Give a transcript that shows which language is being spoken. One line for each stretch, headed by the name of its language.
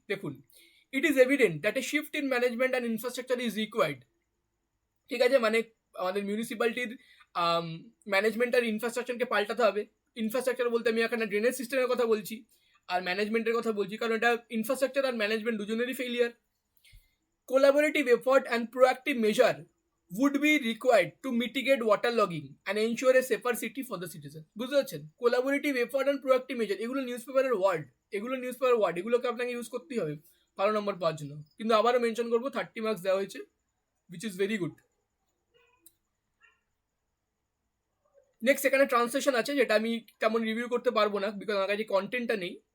English: দেখুন, it is evident that a shift in management and infrastructure is required.
Bangla: ঠিক আছে, মানে আমাদের মিউনিসিপ্যালিটির ম্যানেজমেন্ট আর ইনফ্রাস্ট্রাকচারকে পাল্টাতে হবে। ইনফ্রাস্ট্রাকচার বলতে আমি এখানে ড্রেনেজ সিস্টেমের কথা বলছি আর ম্যানেজমেন্টের কথা বলছি, কারণ এটা ইনফ্রাস্ট্রাকচার আর ম্যানেজমেন্ট দুজনেরই failure.
English: Collaborative effort and proactive measure would be required to mitigate waterlogging and ensure a safer city for the citizen.
Bangla: বুঝতে পারছেন?
English: collaborative effort and proactive measure,
Bangla: এগুলো নিউজ পেপারের ওয়ার্ড, এগুলোকে আপনাকে ইউজ করতেই হবে ভালো নম্বর পাওয়ার জন্য। কিন্তু আবারও মেনশন করবো 30 মার্কস দেওয়া হয়েছে,
English: which is very good.
Bangla: Next এখানে ট্রান্সলেশন আছে, যেটা আমি তেমন রিভিউ করতে পারবো না বিকজ আমার কাছে কন্টেন্টটা নেই।